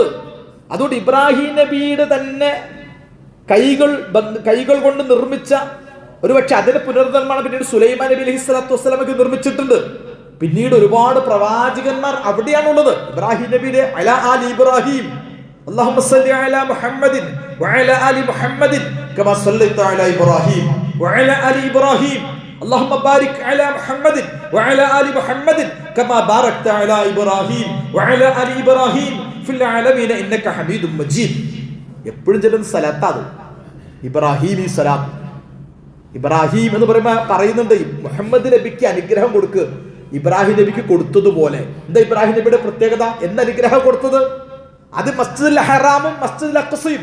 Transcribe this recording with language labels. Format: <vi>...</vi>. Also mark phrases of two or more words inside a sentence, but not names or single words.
<ml>അതുകൊണ്ട് ഇബ്രാഹിം നബിയുടെ തന്നെ കൈകൾ കൊണ്ട് നിർമ്മിച്ച ഒരു പക്ഷെ അതിന്റെ പുനർനിർമ്മാണം പിന്നീട് സുലൈമാൻ നബി</ml> <ar>عليه الصلاة والسلام</ar> <ml>നിർമ്മിച്ചിട്ടുണ്ട്. പിന്നീട് ഒരുപാട് പ്രവാചകന്മാർ അവിടെയാണുള്ളത്. ഇബ്രാഹിം നബിയുടെ</ml> <ar>على آل إبراهيم اللهم صل على محمد وعلى آل محمد كما صليت على إبراهيم وعلى آل إبراهيم اللهم بارك على محمد وعلى آل محمد كما باركت على إبراهيم وعلى آل إبراهيم في العالمين إنك حميد مجيد.</ar> <ml>എപ്പോഴും ചെല്ലുന്ന സലാത്താണ് ഇബ്രാഹിം. ഈ സലാത്ത് ഇബ്രാഹിം എന്ന് പറയുന്നുണ്ട് മുഹമ്മദ് നബിക്ക് അനുഗ്രഹം കൊടുക്കുക. ഇബ്രാഹിം നബിക്ക് കൊടുത്തതുപോലെ എന്താ ഇബ്രാഹിം നബിയുടെ പ്രത്യേകത? എന്ത് അനുഗ്രഹം കൊടുത്തത്? അത് മസ്ജിദുൽ ഹറാമും മസ്ജിദുൽ അഖ്സയും.</ml>